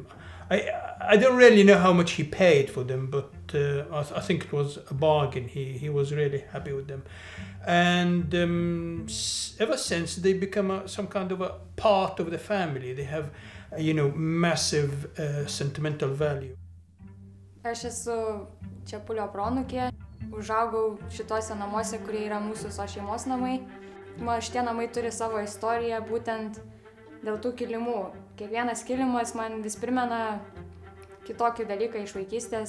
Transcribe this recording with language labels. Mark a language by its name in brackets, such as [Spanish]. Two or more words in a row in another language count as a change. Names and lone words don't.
[English] I don't really know how much he paid for them, but I think it was a bargain. He was really happy with them. And ever since, they become some kind of a part of the family. They have, massive sentimental value. [Lithuanian] Aš esu Čepulio proanūkė, užaugau šitose namuose, kurie yra mūsų šeimos namai. Šitie namai turi savo istoriją būtent dėl tų kilimų. Kiekvienas kilimas man vis primena kitokį dalyką iš vaikystės.